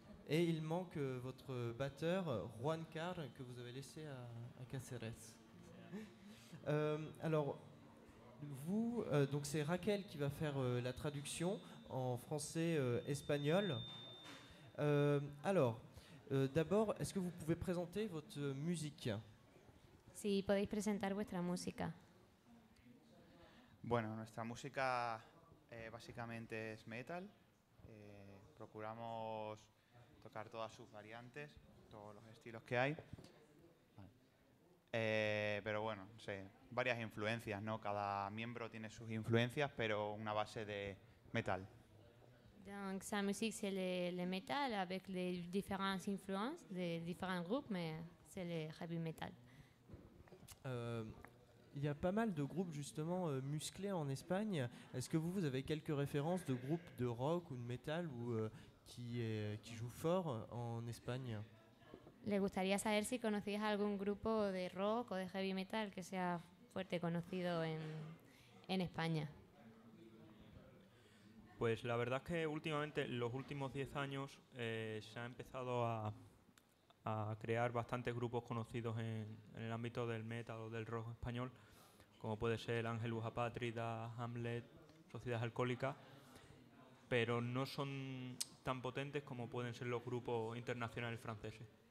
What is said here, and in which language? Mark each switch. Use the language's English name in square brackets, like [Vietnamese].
[French] Et il manque votre batteur Juan Car que vous avez laissé à Cáceres. Alors vous, donc c'est Raquel qui va faire la traduction en français-espagnol. Alors, d'abord, est-ce que vous pouvez présenter votre musique ? [Spanish] Si podéis presentar vuestra música. Bueno, nuestra música básicamente es metal. Procuramos tocar todas sus variantes, todos los estilos que hay. Pero bueno, no sé, varias influencias, ¿no? Cada miembro tiene sus influencias, pero una base de metal. [French] Donc sa musique, c'est le metal avec les différentes influences de différents groupes, mais c'est le heavy metal. Il y a pas mal de groupes justement musclés en Espagne. Est-ce que vous avez quelques références de groupes de rock ou de metal ou, qui jouent fort en Espagne ? [Spanish] Le gustaría saber si conocéis algún grupo de rock o de heavy metal que sea fuerte conocido en España. Pues la verdad es que últimamente, en los últimos 10 años, se ha empezado a crear bastantes grupos conocidos en el ámbito del metal o del rock español, como puede ser Ángelus Apátrida, Hamlet, Sociedad Alcohólica, pero no son tan potentes como pueden ser los grupos internacionales franceses.